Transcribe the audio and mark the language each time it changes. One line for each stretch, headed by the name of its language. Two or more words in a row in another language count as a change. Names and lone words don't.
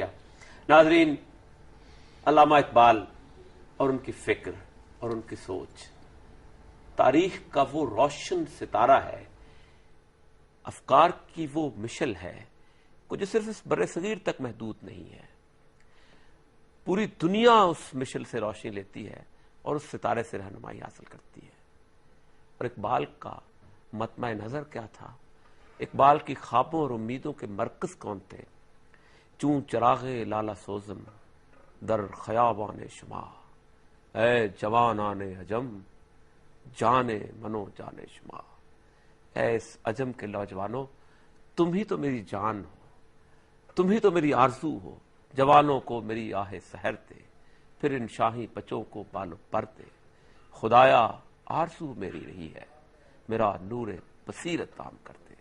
Urdu: ناظرین، علامہ اقبال اور ان کی فکر اور ان کی سوچ تاریخ کا وہ روشن ستارہ ہے، افکار کی وہ مشل ہے جو صرف اس بر صغیر تک محدود نہیں ہے. پوری دنیا اس مشل سے روشنی لیتی ہے اور اس ستارے سے رہنمائی حاصل کرتی ہے. اور اقبال کا مطمع نظر کیا تھا؟ اقبال کی خوابوں اور امیدوں کے مرکز کون تھے؟
Persian: چون چراغ لالا سوزم در خیابان شما، اے جوانان عجم جانے منو جانے شما.
Urdu: اے اس عجم کے نوجوانوں، تم ہی تو میری جان ہو، تم ہی تو میری آرزو ہو. جوانوں کو میری آہ سحر دے، پھر ان شاہی بچوں کو بالو پر دے. خدایا آرزو میری رہی ہے، میرا نور بصیرت عام کر دے.